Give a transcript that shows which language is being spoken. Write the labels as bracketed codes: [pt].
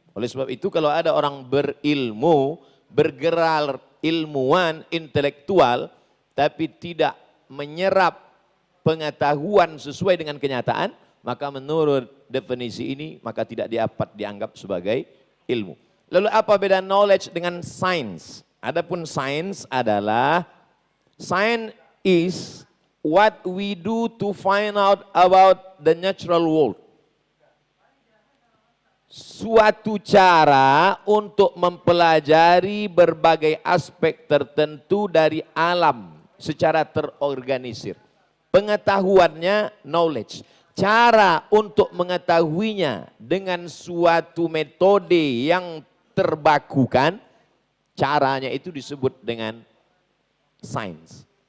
[id] Oleh sebab itu kalau ada orang berilmu, bergerak ilmuwan, intelektual, tapi tidak menyerap pengetahuan sesuai dengan kenyataan, maka menurut definisi ini, maka tidak dapat dianggap sebagai ilmu. Lalu apa beda knowledge dengan science? Adapun science adalah, [en] science is what we do to find out about the natural world. [id] Suatu cara untuk mempelajari berbagai aspek tertentu dari alam secara terorganisir. Pengetahuannya knowledge. Cara untuk mengetahuinya dengan suatu metode yang terbakukan, caranya itu disebut dengan sains.